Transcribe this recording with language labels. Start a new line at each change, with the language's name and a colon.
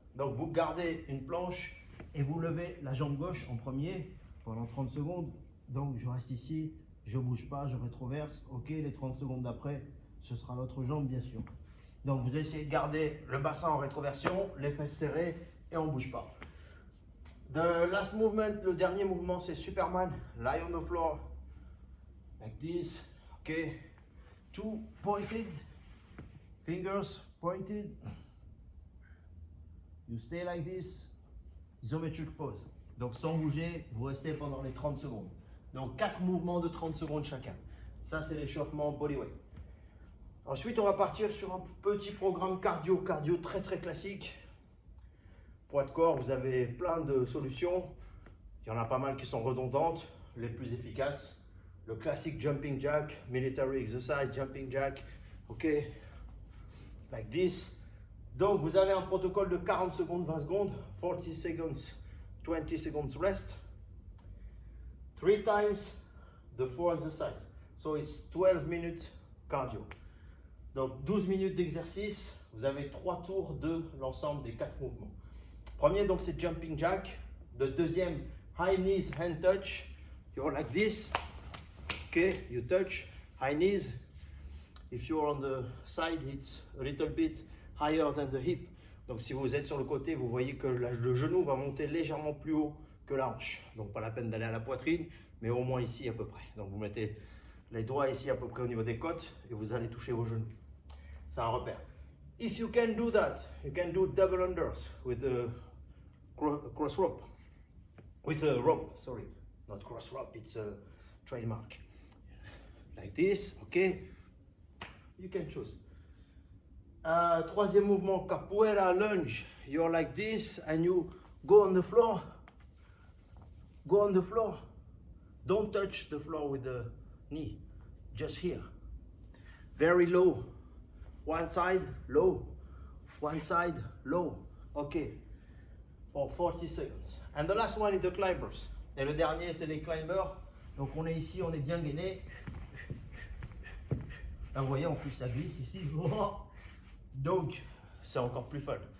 French: Donc vous gardez une planche et vous levez la jambe gauche en premier pendant 30 secondes. Donc je reste ici, je bouge pas, je rétroverse. Ok, les 30 secondes d'après, ce sera l'autre jambe bien sûr. Donc vous essayez de garder le bassin en rétroversion, les fesses serrées et on ne bouge pas.
English: The last movement,
French: le dernier mouvement, c'est Superman.
English: Lie on the floor, like this. Ok, two pointed, fingers pointed. You stay like this, isometric pose.
French: Donc sans bouger, vous restez pendant les 30 secondes. Donc 4 mouvements de 30 secondes chacun. Ça c'est l'échauffement bodyweight. Ensuite, on va partir sur un petit programme cardio très classique. Poids de corps, vous avez plein de solutions. Il y en a pas mal qui sont redondantes, les plus efficaces. Le classique jumping jack, military exercise, jumping jack, ok,
English: like this.
French: Donc, vous avez un protocole de 40 secondes, 20 secondes,
English: 40 seconds, 20 seconds rest. 3 times the 4 exercise. So it's 12 minutes cardio.
French: Donc 12 minutes d'exercice, vous avez 3 tours de l'ensemble des 4 mouvements. Premier donc c'est jumping jack. Le deuxième, high knees, hand touch.
English: You're like this. Okay, you touch, high knees. If you're on the side, it's a little bit higher than the hip.
French: Donc si vous êtes sur le côté, vous voyez que le genou va monter légèrement plus haut que la hanche. Donc pas la peine d'aller à la poitrine, mais au moins ici à peu près. Donc vous mettez les doigts ici à peu près au niveau des côtes et vous allez toucher vos genoux. C'est un repère.
English: If you can do that, you can do double unders with the cross rope. With a rope, sorry. Not cross rope, it's a trademark. Like this, okay? You can choose.
French: Troisième mouvement, capoeira lunge.
English: You're like this and you go on the floor. Go on the floor. Don't touch the floor with the knee. Just here. Very low. One side, low. One side, low. Okay. For 40 seconds. And the last one is the climbers.
French: Et le dernier, c'est les climbers. Donc on est ici, on est bien gainé. Là, vous voyez, en plus, ça glisse ici. Donc, c'est encore plus fun.